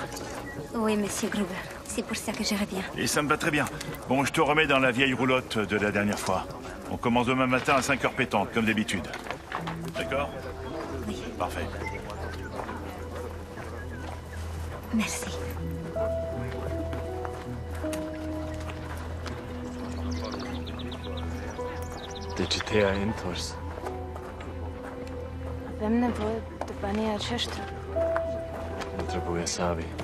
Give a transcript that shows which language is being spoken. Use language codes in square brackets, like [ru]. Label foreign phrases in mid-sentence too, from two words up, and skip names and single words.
[fr] Oui, monsieur Gruber. C'est pour ça que je reviens. Et ça me va très bien. Bon, je te remets dans la vieille roulotte de la dernière fois. On commence demain matin à 5h pétantes, comme d'habitude. D'accord? Oui. Parfait. Merci. [ro] Deci te ai întors. Avem nevoie de banii aceștia. Nu trebuie să avem.